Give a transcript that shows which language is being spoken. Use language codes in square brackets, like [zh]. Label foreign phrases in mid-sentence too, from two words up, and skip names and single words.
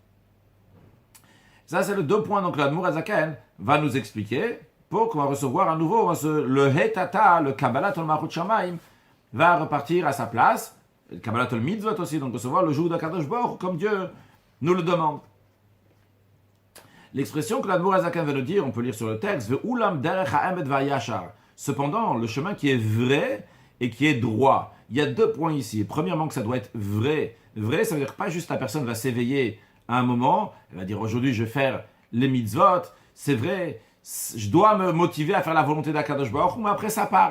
[fr] Ça, c'est le deux points donc l'Admor HaZaken va nous expliquer pour qu'on va recevoir à nouveau le Hetata, le [he] קבלת עול מלכות שמים, [fr] va repartir à sa place. Le [he] קבלת עול מצוות [fr] aussi, donc recevoir le joug d' [he] הקדוש ברוך הוא [fr] comme Dieu nous le demande. L'expression que l'Admor HaZaken veut nous dire, on peut lire sur le texte, [he] ואולם דרך האמת והישר. [fr] Cependant, le chemin qui est vrai et qui est droit. Il y a deux points ici. Premièrement, que ça doit être vrai. Vrai, ça veut dire que pas juste la personne va s'éveiller à un moment, elle va dire aujourd'hui je vais faire les mitzvot, c'est vrai, je dois me motiver à faire la volonté d' [he] הקדוש ברוך הוא, [fr] mais après ça part.